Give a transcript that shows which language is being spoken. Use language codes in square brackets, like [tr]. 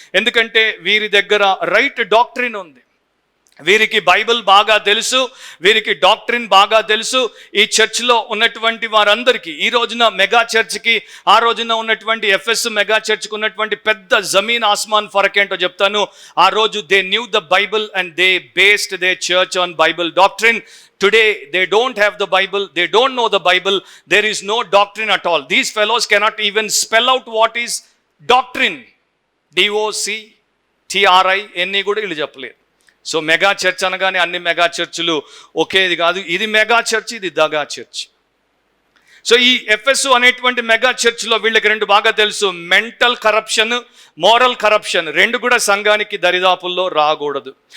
[te] ఎందుకంటే వీరి దగ్గర రైట్ డాక్ట్రిన్ ఉంది. వీరికి బైబిల్ బాగా తెలుసు, వీరికి డాక్ట్రిన్ బాగా తెలుసు. ఈ చర్చ్లో ఉన్నటువంటి వారందరికీ, ఈ రోజున మెగా చర్చ్కి, ఆ రోజున ఉన్నటువంటి ఎఫ్ఎస్ మెగా చర్చ్కి ఉన్నటువంటి పెద్ద [hi] జమీన్ ఆస్మాన్ ఫరక్ [te] ఏంటో చెప్తాను. [en] ఆ రోజు they knew the Bible and they based their church on Bible doctrine. Today they don't have the Bible, they don't know the Bible, there is no doctrine at all. These fellows cannot even spell out what is doctrine. [te] DOCTRI ఎన్ని కూడా వీళ్ళు చెప్పలేదు. So mega church అనగానే అన్ని mega చర్చ్లు ఒకేది కాదు. ఇది mega church, ఇది దగా చర్చ్. సో ఈ ఎఫ్ఎస్ అనేటువంటి మెగా చర్చ్లో వీళ్ళకి 2 బాగా తెలుసు. మెంటల్ కరప్షన్, మోరల్ కరప్షన్ 2 కూడా సంఘానికి దరిదాపుల్లో రాకూడదు.